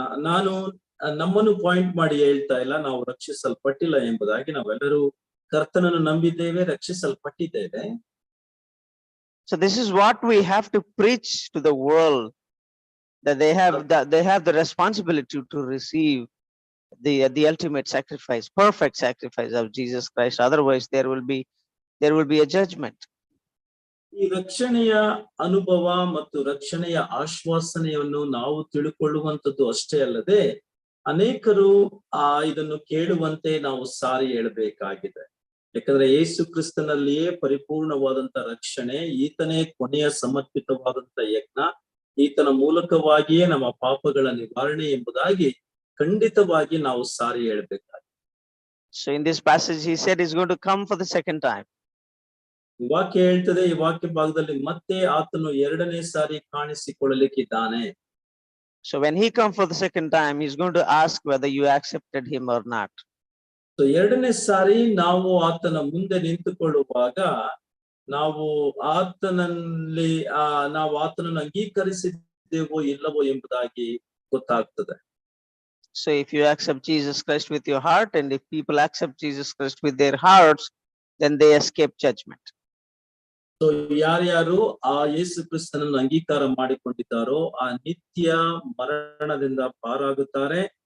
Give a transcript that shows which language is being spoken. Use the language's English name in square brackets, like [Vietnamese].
[Kannada] ನಾನು ನಮ್ಮನ್ನು ಪಾಯಿಂಟ್ ಮಾಡಿ ಹೇಳ್ತಾ ಇಲ್ಲ, ನಾವು ರಕ್ಷಿಸಲ್ಪಟ್ಟಿಲ್ಲ ಎಂಬುದಾಗಿ. ನಾವೆಲ್ಲರೂ ಕರ್ತನನ್ನು ನಂಬಿದ್ದೇವೆ, ರಕ್ಷಿಸಲ್ಪಟ್ಟಿದ್ದೇವೆ. [English] So this is what we have to preach to the world, that they have the responsibility to receive the ultimate sacrifice, perfect sacrifice of Jesus Christ. Otherwise there will be a judgment. [Kannada] ಈ ರಕ್ಷಣೆಯ ಅನುಭವ ಮತ್ತು ರಕ್ಷಣೆಯ ಆಶ್ವಾಸನೆಯನ್ನು ನಾವು ತಿಳ್ಕೊಳ್ಳುವಂಥದ್ದು ಅಷ್ಟೇ ಅಲ್ಲದೆ ಅನೇಕರು ಇದನ್ನು ಕೇಳುವಂತೆ ನಾವು ಸಾರಿ ಹೇಳಬೇಕಾಗಿದೆ. ಯಾಕಂದ್ರೆ ಯೇಸು ಕ್ರಿಸ್ತನಲ್ಲಿಯೇ ಪರಿಪೂರ್ಣವಾದಂತ ರಕ್ಷಣೆ, ಈತನೇ ಕೊನೆಯ ಸಮರ್ಪಿತವಾದಂತ ಯಜ್ಞ, ಈತನ ಮೂಲಕವಾಗಿಯೇ ನಮ್ಮ ಪಾಪಗಳ ನಿವಾರಣೆ ಎಂಬುದಾಗಿ ಖಂಡಿತವಾಗಿ ನಾವು ಸಾರಿ ಹೇಳ್ಬೇಕಾಗಿ. [English] So in this passage, he said he's going to come for the second time. [Kannada] ಈ ವಾಕ್ಯ ಹೇಳ್ತದೆ, ಈ ವಾಕ್ಯ ಭಾಗದಲ್ಲಿ ಮತ್ತೆ ಆತನು ಎರಡನೇ ಸಾರಿ ಕಾಣಿಸಿಕೊಳ್ಳಲಿಕ್ಕಿದ್ದಾನೆ. [English] So when he comes for the second time, he's going to ask whether you accepted him or not. [Kannada] So ಎರಡನೇ ಸಾರಿ ನಾವು ಆತನ ಮುಂದೆ ನಿಂತುಕೊಳ್ಳುವಾಗ ನಾವು ಆತನಲ್ಲಿ ನಾವು ಆತನನ್ನು ಅಂಗೀಕರಿಸಿದ್ದೇವೋ ಇಲ್ಲವೋ ಎಂಬುದಾಗಿ ಗೊತ್ತಾಗ್ತದೆ. [English] So if you accept Jesus Christ with your heart, and if people accept Jesus Christ with their hearts, then they escape judgment. [Kannada] So ಯಾರ್ಯಾರು ಆ ಯೇಸು ಕ್ರಿಸ್ತನನ್ನು ಅಂಗೀಕಾರ ಮಾಡಿಕೊಂಡಿದ್ದಾರೋ ಆ ನಿತ್ಯ ಮರಣದಿಂದ ಪಾರಾಗುತ್ತಾರೆ.